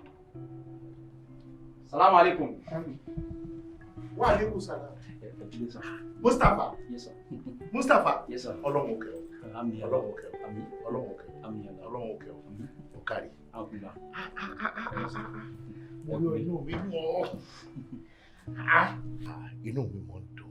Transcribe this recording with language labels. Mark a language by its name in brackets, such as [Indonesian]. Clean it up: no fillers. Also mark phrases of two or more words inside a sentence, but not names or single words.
[Arabic] السلام عليكم. وعليكم السلام. [English] Mustapha. Yes sir. Mustapha. Yes sir. [Yoruba] Ọlọ́run òkè o. Àmín. Ọlọ́run òkè o. Àmín. Ọlọ́run òkè o. Àmín. Ọlọ́run òkè o. Ó kárí. Àkùnà. Mo yọ inú mi mọ́. Inú mi mọ́ ń dùn.